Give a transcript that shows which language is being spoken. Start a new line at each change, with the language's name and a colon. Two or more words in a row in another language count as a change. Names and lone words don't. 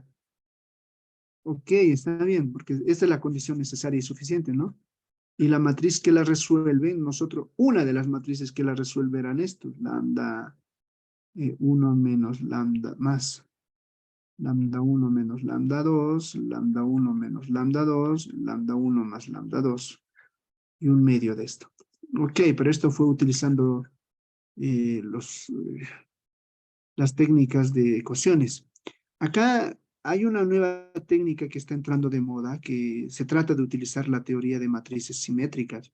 Spanish: Ok, está bien, porque esta es la condición necesaria y suficiente, ¿no? Y la matriz que la resuelve, nosotros, una de las matrices que la resuelve eran estos, lambda 1 menos lambda más lambda 1 menos lambda 2, lambda 1 menos lambda 2, lambda 1 más lambda 2 y un medio de esto. Ok, pero esto fue utilizando las técnicas de ecuaciones. Acá hay una nueva técnica que está entrando de moda, que se trata de utilizar la teoría de matrices simétricas.